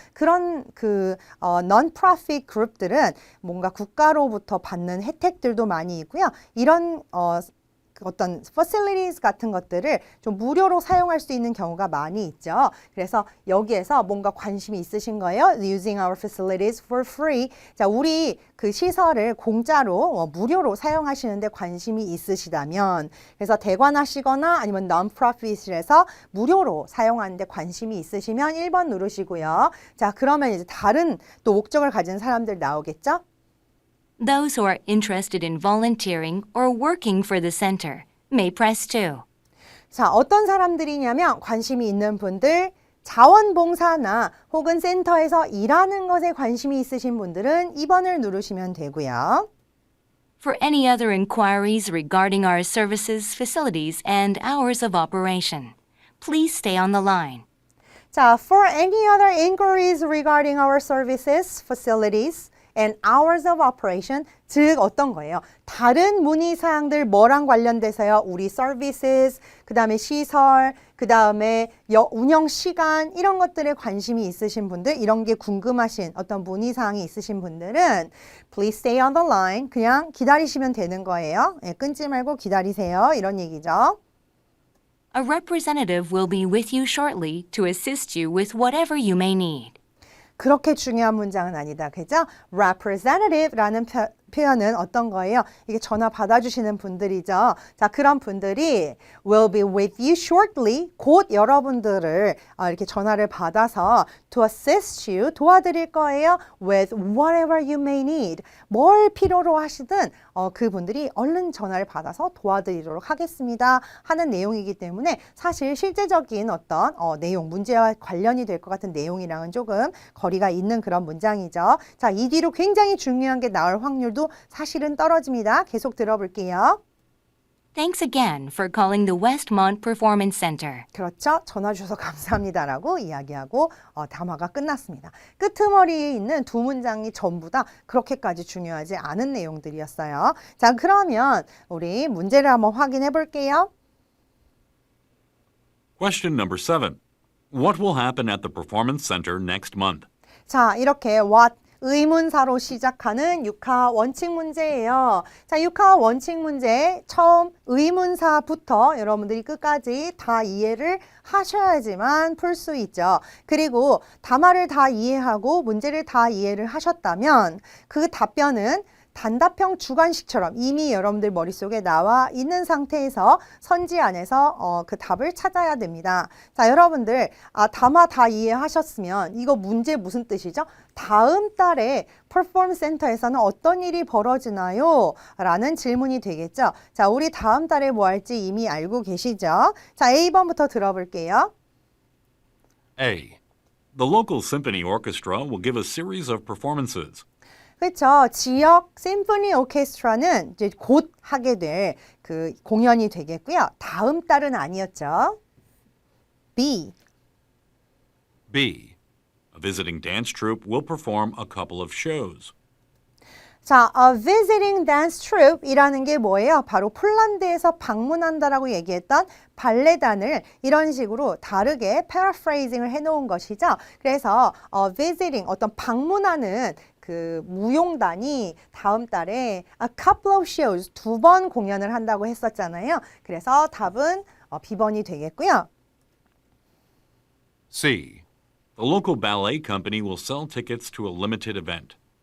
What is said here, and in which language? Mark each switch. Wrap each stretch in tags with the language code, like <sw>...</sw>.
<ko>그런 non-profit 그룹들은 뭔가 국가로부터 받는 혜택들도 많이 있고요. 이런 어떤 facilities 같은 것들을 좀 무료로 사용할 수 있는 경우가 많이 있죠. 그래서 여기에서 뭔가 관심이 있으신 거예요.</ko> <en>Using our facilities for free.</en> <ko>자, 우리 그 시설을 공짜로 무료로 사용하시는데 관심이 있으시다면 그래서 대관하시거나 아니면 non-profit에서 무료로 사용하는데 관심이 있으시면 1번 누르시고요. 자, 그러면 이제 다른 또 목적을 가진 사람들 나오겠죠?</ko> <en>Those who are interested in volunteering or working for the center may press 2.</en> <ko>자, 어떤 사람들이냐면 관심이 있는 분들, 자원봉사나 혹은 센터에서 일하는 것에 관심이 있으신 분들은 2번을 누르시면 되고요.</ko> <en>For any other inquiries regarding our services, facilities, and hours of operation, please stay on the line. 자, for any other inquiries regarding our services, facilities, and hours of operation,</en> <ko>즉 어떤 거예요? 다른 문의사항들 뭐랑 관련돼서요? 우리 services, 그 다음에 시설, 그 다음에 운영 시간 이런 것들에 관심이 있으신 분들, 이런 게 궁금하신 어떤 문의사항이 있으신 분들은</ko> <en>please stay on the line,</en> <ko>그냥 기다리시면 되는 거예요. 예, 끊지 말고 기다리세요. 이런 얘기죠.</ko> <en>A representative will be with you shortly to assist you with whatever you may need.</en> <ko>그렇게 중요한 문장은 아니다. 그죠? representative라는 표현은 어떤 거예요? 이게 전화 받아주시는 분들이죠. 자, 그런 분들이</ko> <en>will be with you shortly,</en> <ko>곧 여러분들을 이렇게 전화를 받아서</ko> <en>to assist you,</en> <ko>도와드릴 거예요.</ko> <en>with whatever you may need,</en> <ko>뭘 필요로 하시든 그분들이 얼른 전화를 받아서 도와드리도록 하겠습니다 하는 내용이기 때문에 사실 실제적인 어떤 내용, 문제와 관련이 될 것 같은 내용이랑은 조금 거리가 있는 그런 문장이죠. 자, 이 뒤로 굉장히 중요한 게 나올 확률도 사실은 떨어집니다. 계속 들어볼게요.</ko> <en>Thanks again for calling the Westmont Performance Center.</en> <ko>그렇죠. 전화 주셔서 감사합니다라고 이야기하고 담화가 끝났습니다. 끄트머리에 있는 두 문장이 전부 다 그렇게까지 중요하지 않은 내용들이었어요. 자, 그러면 우리 문제를 한번 확인해 볼게요.</ko> <en>Question number 7. What will happen at the Performance Center next month?</en> <ko>자, 이렇게 what 의문사로 시작하는 6화 원칙 문제예요. 자, 6화 원칙 문제 처음 의문사부터 여러분들이 끝까지 다 이해를 하셔야지만 풀 수 있죠. 그리고 답말을 다 이해하고 문제를 다 이해를 하셨다면 그 답변은 단답형 주관식처럼 이미 여러분들 머릿속에 나와 있는 상태에서 선지 안에서 그 답을 찾아야 됩니다. 자, 여러분들 담화 다 이해하셨으면 이거 문제 무슨 뜻이죠? 다음 달에 퍼포먼스 센터에서는 어떤 일이 벌어지나요? 라는 질문이 되겠죠. 자, 우리 다음 달에 뭐 할지 이미 알고 계시죠? 자, A번부터 들어볼게요.</ko> <en>A. The local symphony orchestra will give a series of performances.</en> <ko>그렇죠. 지역 심포니 오케스트라는 이제 곧 하게 될 그 공연이 되겠고요. 다음 달은 아니었죠. B.</ko> <en>B. A visiting dance troupe will perform a couple of shows.</en> <ko>자,</ko> <en>a visiting dance troupe</en> <ko>이라는 게 뭐예요? 바로 폴란드에서 방문한다라고 얘기했던 발레단을 이런 식으로 다르게 paraphrasing을 해놓은 것이죠. 그래서 visiting 어떤 방문하는 그 무용단이 다음 달에</ko> <en>a couple of shows</en> <ko>2번 공연을 한다고 했었잖아요. 그래서 답은 B번이 되겠고요.</ko> <en>C. The local ballet company will sell tickets to a limited event.</en>